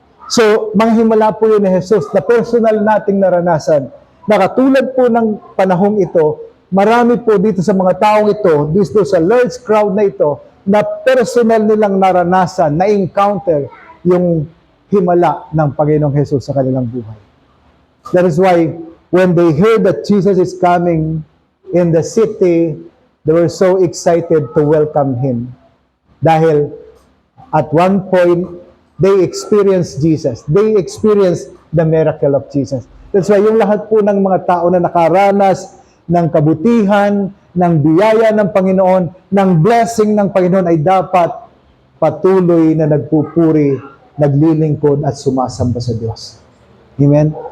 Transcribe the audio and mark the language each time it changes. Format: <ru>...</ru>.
<tl>So, mga himala po yun ni Jesus na personal nating naranasan. Nakatulad po ng panahong ito, marami po dito sa mga taong ito, dito sa</tl> <en>large crowd</en> <tl>na ito, na personal nilang naranasan, na-encounter yung himala ng Panginoong Jesus sa kanilang buhay.</tl> <en>That is why, when they heard that Jesus is coming in the city, they were so excited to welcome Him. Dahil at one point, they experienced Jesus. They experienced the miracle of Jesus. That's why</en> <tl>yung lahat po ng mga tao na nakaranas ng kabutihan, ng biyaya ng Panginoon, ng blessing ng Panginoon ay dapat patuloy na nagpupuri, naglilingkod at sumasamba sa Diyos. Amen?</tl>